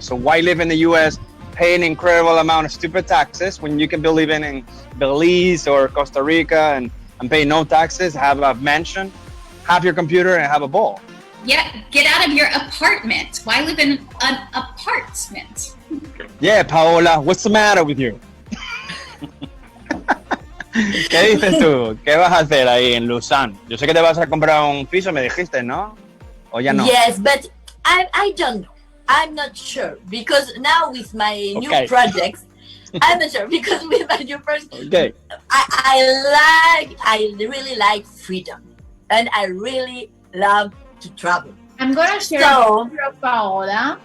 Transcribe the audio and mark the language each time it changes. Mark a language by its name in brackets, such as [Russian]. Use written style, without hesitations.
[English] So why live in the US, pay an incredible amount of stupid taxes when you can be living in Belize or Costa Rica and pay no taxes, have a mansion, have your computer, and have a ball? Yeah, get out of your apartment. Why live in an apartment? Yeah, Paola, what's the matter with you? [Spanish] ¿Qué dices tú? ¿Qué vas a hacer ahí en Lausanne? Yo sé que te vas a comprar un piso, me dijiste, ¿no? ¿O ya no? [English] Yes, but I don't know. I'm not sure, because now with my new projects, I'm not sure, because with my new projects, I really like freedom, and I really love to travel. I'm gonna share a picture of Paola.